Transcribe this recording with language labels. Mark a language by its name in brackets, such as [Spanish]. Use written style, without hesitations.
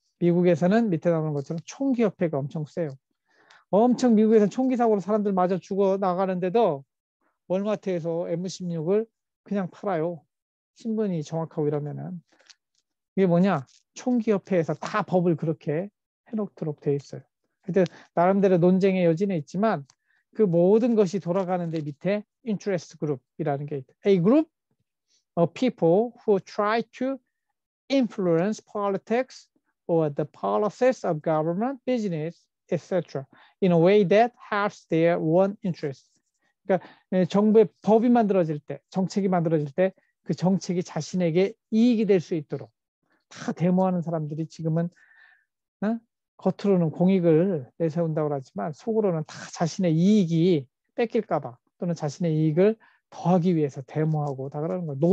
[Korean] 미국에서는 밑에 나오는 것처럼 총기협회가 엄청 세요. 엄청 미국에서는 총기 사고로 사람들 마저 죽어 나가는데도 월마트에서 M16을 그냥 팔아요. 신분이 정확하고 이러면은. 이게 뭐냐? 총기협회에서 다 법을 그렇게 해놓도록 돼 있어요. 하여튼 나름대로 논쟁의 여지는 있지만 그 모든 것이 돌아가는데 밑에 interest group이라는 게 있다. [English] A group of people who try to influence politics or the policies of government, business, etc. in a way that helps their own interest. [Korean] 그러니까 정부의 법이 만들어질 때, 정책이 만들어질 때 그 정책이 자신에게 이익이 될 수 있도록 다 데모하는 사람들이 지금은 겉으로는 공익을 내세운다고 하지만 속으로는 다 자신의 이익이 뺏길까 봐 또는 자신의 이익을 더하기 위해서 데모하고 다 그러는 거예요.